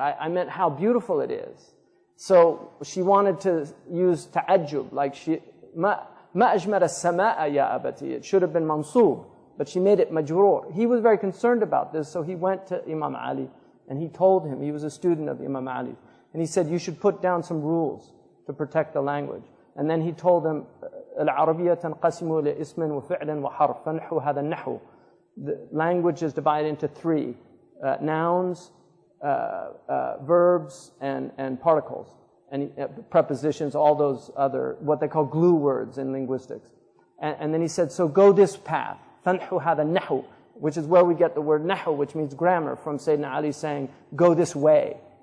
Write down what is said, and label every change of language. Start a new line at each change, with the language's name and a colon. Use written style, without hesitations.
English: I meant how beautiful it is. So she wanted to use ta'ajjub, like
Arabic: ما أجمل السماء يا أبتي.
English: It should have been mansub, but she made it majroor. He was very concerned about this, so he went to Imam Ali and he told him, he was a student of Imam Ali, and he said, you should put down some rules to protect the language. And then he told him,
Arabic: العربية تنقسم لاسم وفعل وحرف فنحو هذا النحو.
English: The language is divided into three, nouns, verbs, and particles, and prepositions, all those other, what they call glue words in linguistics. And then he said, so go this path,
Arabic: فنحو هذا النحو,
English: which is where we get the word nahu, which means grammar, from Sayyidina Ali saying, go this way.